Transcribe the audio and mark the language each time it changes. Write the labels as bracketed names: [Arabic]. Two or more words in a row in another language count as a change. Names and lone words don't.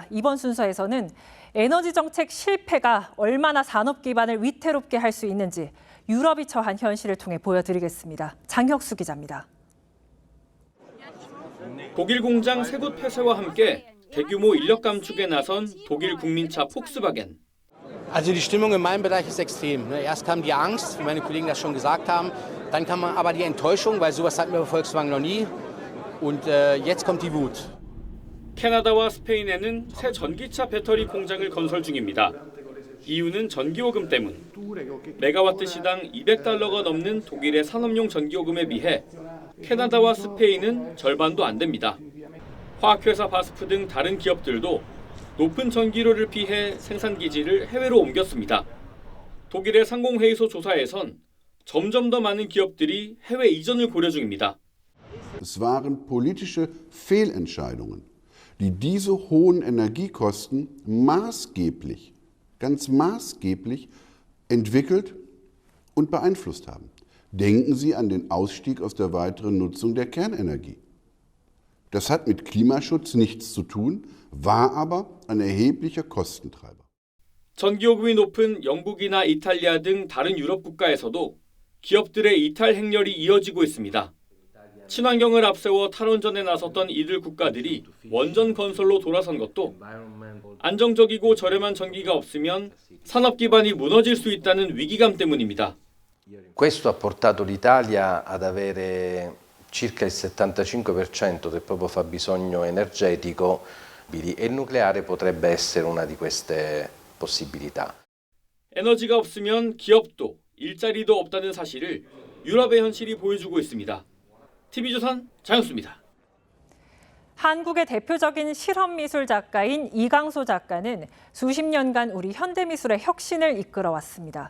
[Korean] 이번 순서에서는 에너지 정책 실패가 얼마나 산업 기반을 위태롭게 할 수 있는지 유럽이 처한 현실을 통해 보여드리겠습니다. 장혁수 기자입니다. 독일 공장 세 곳 폐쇄와 함께 대규모 인력 감축에 나선 독일 국민차 폭스바겐. [German] Also die Stimmung in meinem Bereich ist extrem. Erst kam die Angst, wie meine Kollegen das schon gesagt haben. Dann kam aber die Enttäuschung, weil sowas hatten wir bei Volkswagen noch nie. Und jetzt kommt die Wut. [Korean] 캐나다와 스페인에는 새 전기차 배터리 공장을 건설 중입니다. 이유는 전기요금 때문. 메가와트 시당 $200가 넘는 독일의 산업용 전기요금에 비해 캐나다와 스페인은 절반도 안 됩니다. 화학회사 바스프 등 다른 기업들도 높은 전기료를 피해 생산 기지를 해외로 옮겼습니다. 독일의 상공회의소 조사에선 점점 더 많은 기업들이 해외 이전을 고려 중입니다. [German] Es waren politische Fehlentscheidungen, die diese hohen Energiekosten maßgeblich, ganz maßgeblich entwickelt und beeinflusst haben. Denken Sie an den Ausstieg aus der weiteren Nutzung der Kernenergie. Das hat mit Klimaschutz nichts zu tun, war aber ein erheblicher Kostentreiber. [Korean] 전기요금이 높은 영국이나 이탈리아 등 다른 유럽 국가에서도 기업들의 이탈 행렬이 이어지고 있습니다. 친환경을 앞세워 탈원전에 나섰던 이들 국가들이 원전 건설로 돌아선 것도 안정적이고 저렴한 전기가 없으면 산업 기반이 무너질 수 있다는 위기감 때문입니다. [Italian] Questo ha portato l'Italia ad avere circa il 75% del proprio fabbisogno energetico e il nucleare potrebbe essere una di queste possibilità. [Korean] 에너지가 없으면 기업도 일자리도 없다는 사실을 유럽의 현실이 보여주고 있습니다. TV조선 장혁수입니다. 한국의 대표적인 실험미술 작가인 이강소 작가는 수십 년간 우리 현대미술의 혁신을 이끌어왔습니다.